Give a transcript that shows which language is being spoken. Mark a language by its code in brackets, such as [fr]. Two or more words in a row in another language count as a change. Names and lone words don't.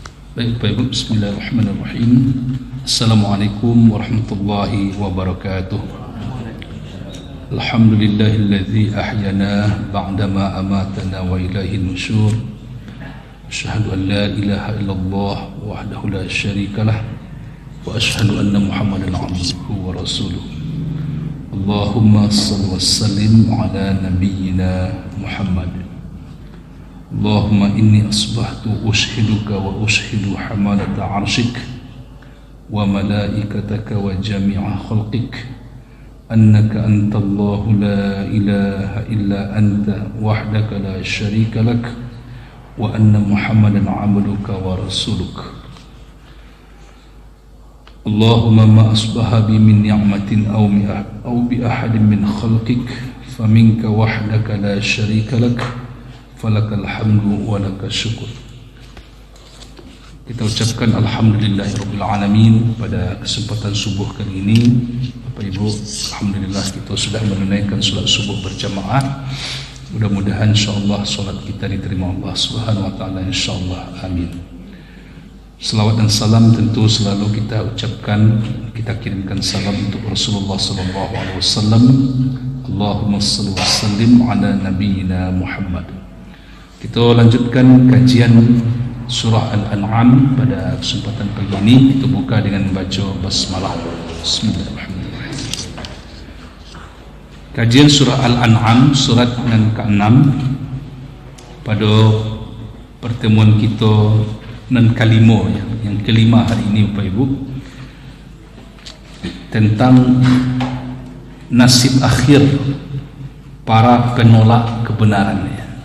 [id] Baik, Bapak Ibu, [ar] بسم الله الرحمن الرحيم. السلام عليكم ورحمة الله وبركاته. الحمد لله الذي أحيانا بعد ما أماتنا وإليه النشور. أشهد أن لا إله إلا الله وحده لا شريك له وأشهد أن محمدا عبده ورسوله. اللهم صل وسلم على نبينا محمد. اللهم إني أصبحت أشهدك وأشهد حملة عرشك وملائكتك وجميع خلقك أنك أنت الله لا إله إلا أنت وحدك لا شريك لك وأن محمدا عبدك ورسولك. اللهم ما أصبح بي من نعمة أو بأحد من خلقك فمنك وحدك لا شريك لك فلك الحمد ولك الشكر. [id] Kita ucapkan [ar] الحمد لله رب العالمين [id] pada kesempatan subuh kali ini. Bapak Ibu, alhamdulillah kita sudah menunaikan salat subuh berjamaah. Mudah-mudahan insyaallah salat kita diterima [ar] الله سبحانه وتعالى [id] insyaallah. Amin. Selawat dan salam tentu selalu kita ucapkan, kita kirimkan salam untuk Rasulullah [ar] صلى الله عليه وسلم. اللهم صل وسلم على نبينا محمد. [id] Kita lanjutkan kajian surah Al-An'am pada kesempatan pagi ini. Kita buka dengan membaca basmalah. Bismillahirrahmanirrahim. Kajian surah Al-An'am, surat yang ke-6. Pada pertemuan kita yang kelima, yang kelima hari ini Bapak Ibu, tentang nasib akhir para penolak kebenaran.